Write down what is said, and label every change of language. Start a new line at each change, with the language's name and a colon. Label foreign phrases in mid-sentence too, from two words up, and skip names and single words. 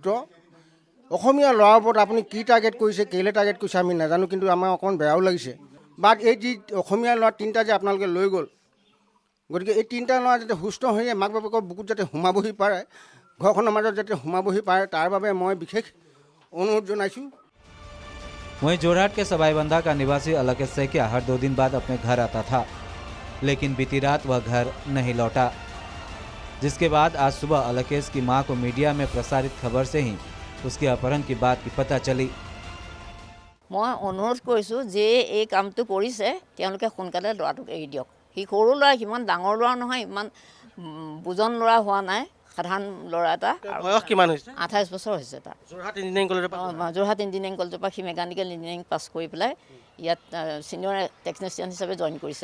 Assamese: অসমীয়া ল'ৰাৰ ওপৰত আপুনি কি টাৰ্গেট কৰিছে, কেলৈ টাৰ্গেট কৰিছে আমি নাজানো, কিন্তু আমাৰ অকণ বেয়াও লাগিছে। বাট এই যি অসমীয়া ল'ৰা 3টা যে আপোনালোকে লৈ গ'ল, গতিকে এই 3টা ল'ৰা যাতে সুস্থ হৈ মাক বাপেকৰ বুকুত যাতে সোমাবহি পাৰে, ঘৰখনৰ মাজত যাতে সোমাবহি পাৰে, তাৰ বাবে মই বিশেষ অনুৰোধ জনাইছোঁ।
Hindi: वहीं जोरहाट के सबाईबंधा का निवासी अलकेश सैकिया हर 2 दिन बाद अपने घर आता था, लेकिन बीती रात वह घर नहीं लौटा। जिसके बाद आज सुबह अलकेश की मां को मीडिया में प्रसारित खबर से ही उसके अपहरण की बात की पता चली।
Assamese: মই অনুৰোধ কৰিছোঁ যে এই কামটো কৰিছে তেওঁলোকে সোনকালে ল'ৰাটোক এৰি দিয়ক। সি সৰু ল'ৰা, সিমান ডাঙৰ ল'ৰা নহয়, ইমান বুজন ল'ৰা হোৱা নাই, সাধাৰণ ল'ৰা এটা। বয়স কিমান হৈছে? 28 বছৰ হৈছে তাৰ। যোৰহাট ইঞ্জিনিয়াৰিং কলেজৰ পৰা যোৰহাট ইঞ্জিনিয়াৰিং কলেজৰ পৰা সি
English: mechanical engineering
Assamese: পাছ কৰি পেলাই ইয়াত
English: senior technician
Assamese: হিচাপে জইন কৰিছে।